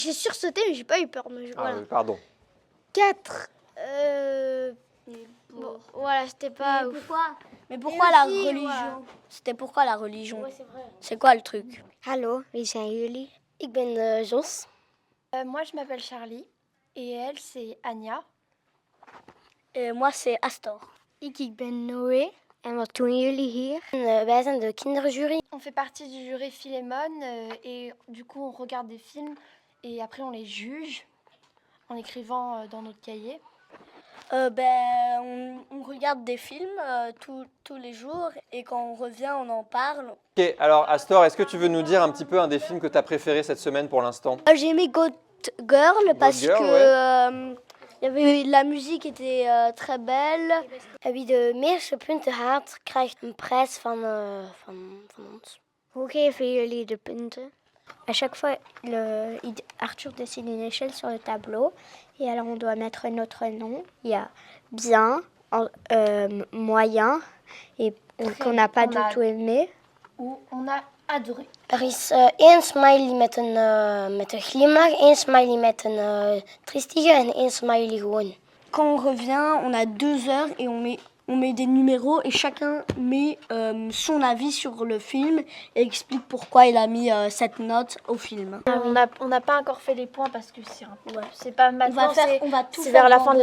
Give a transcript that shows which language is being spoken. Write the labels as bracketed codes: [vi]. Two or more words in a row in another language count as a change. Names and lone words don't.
[fr] J'ai sursauté, mais j'ai pas eu peur. Mais Ah voilà. oui, pardon. 4. Bon, voilà, c'était pas ouf. Mais pourquoi la aussi, religion voilà. C'était pourquoi la religion? Ouais, c'est vrai. C'est quoi le truc? [nl] Hallo, wie zijn jullie? Ik ben Jos. [fr] Moi, je m'appelle Charlie et elle, c'est Anya. Et moi, c'est Astor. [nl] Ik ben Noé. En wat doen jullie hier? Wij zijn de kinderjury. [fr] On fait partie du jury Philémon et du coup, on regarde des films et après, on les juge en écrivant dans notre cahier. On regarde des films tous les jours et quand on revient, on en parle. Ok, alors Astor, est-ce que tu veux nous dire un petit peu un des films que tu as préféré cette semaine pour l'instant? J'ai aimé Goat Girl parce Girl, que la musique était très belle. [nl] Wie de meeste punten haalt, krijgt een prijs van ons. Hoe geven jullie de punten? [fr] À chaque fois, Arthur dessine une échelle sur le tableau et alors on doit mettre notre nom. Il y a bien, moyen et qu'on n'a pas du tout aimé. Où on a adoré. [nl] Er is één smiley met een glimlach, één smiley met een triestige en één smiley gewoon. [fr] Quand on revient, on a 2 heures et on met des numéros et chacun met son avis sur le film et explique pourquoi il a mis cette note au film. On n'a pas encore fait les points parce que c'est pas maintenant, on va tout c'est faire vers la fin de la